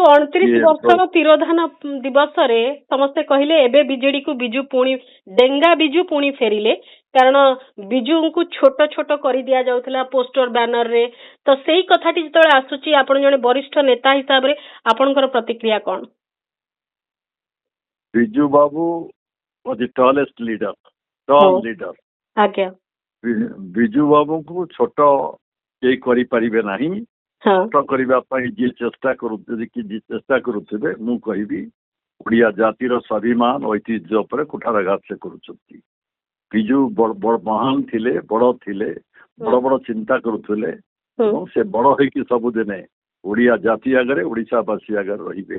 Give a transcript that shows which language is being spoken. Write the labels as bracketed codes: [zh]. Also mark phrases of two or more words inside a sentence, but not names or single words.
[or] 29 ବର୍ଷର ତିରୋଧାନ ଦିବସରେ ସମସ୍ତେ କହିଲେ ଏବେ ବିଜେଡିକୁ ବିଜୁ ପୁଣି ଡେଙ୍ଗା ବିଜୁ ପୁଣି ଫେରିଲେ କାରଣ ବିଜୁଙ୍କୁ ଛୋଟ ଛୋଟ କରି ଦିଆଯାଉଥିଲା [en] poster banner. [or] ତ ସେଇ କଥାଟି ଯେତେବେଳେ ଆସୁଛି ଆପଣ ଜଣେ ବରିଷ୍ଠ ନେତା ହିସାବରେ ଆପଣଙ୍କର ପ୍ରତିକ୍ରିୟା କଣ? [en] ବିଜୁ ବାବୁ was the tallest leader, tall leader. [or] ଆଜ୍ଞା ବିଜୁ ବାବୁଙ୍କୁ ଛୋଟ କେହି କରିପାରିବେ ନାହିଁ। ଛୋଟ କରିବା ପାଇଁ ଯିଏ ଚେଷ୍ଟା କରୁଥିବେ ମୁଁ କହିବି ଓଡିଆ ଜାତିର ସ୍ୱାଭିମାନ ଐତିହ୍ୟ ଉପରେ କୁଠାରଘାତ ସେ କରୁଛନ୍ତି। ବିଜୁ ମହାନ ଥିଲେ ବଡ ଥିଲେ ବଡ ବଡ ଚିନ୍ତା କରୁଥିଲେ ଏବଂ ସେ ବଡ ହେଇକି ସବୁଦିନେ ଓଡିଆ ଜାତି ଆଗରେ ଓଡିଶାବାସୀ ଆଗରେ ରହିବେ।